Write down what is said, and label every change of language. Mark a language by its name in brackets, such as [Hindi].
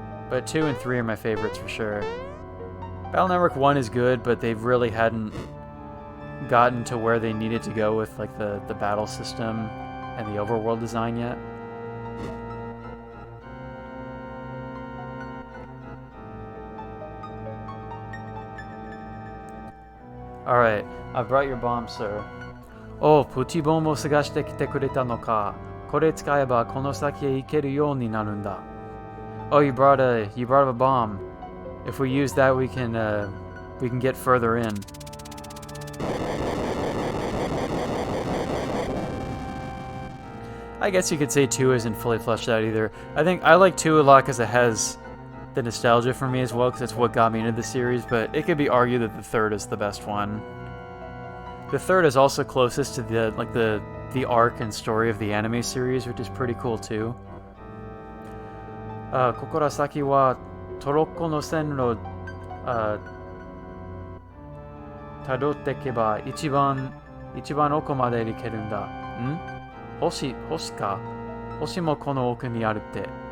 [English] But 2 and 3 are my favorites for sure. Battle Network 1 is good, but they really hadn't gotten to where they needed to go with like the battle system and the overworld design yet. Alright, I brought your bomb, sir. [Japanese] Oh, プチボンを探してきてくれたのか。これ使えばこの先へ行けるようになるんだ。 [English] Oh, you brought a bomb. If we use that, we can get further in. I guess you could say 2 isn't fully fleshed out either. I think I like 2 a lot because it has the nostalgia for me as well, because it's what got me into the series. But it could be argued that the 3rd is the best one. The 3rd is also closest to the arc and story of the anime series, which is pretty cool too. [Japanese] ここから先はトロッコの線路たどっていけば一番奥まで行けるんだ。ん？星か。星もこの奥にあるって。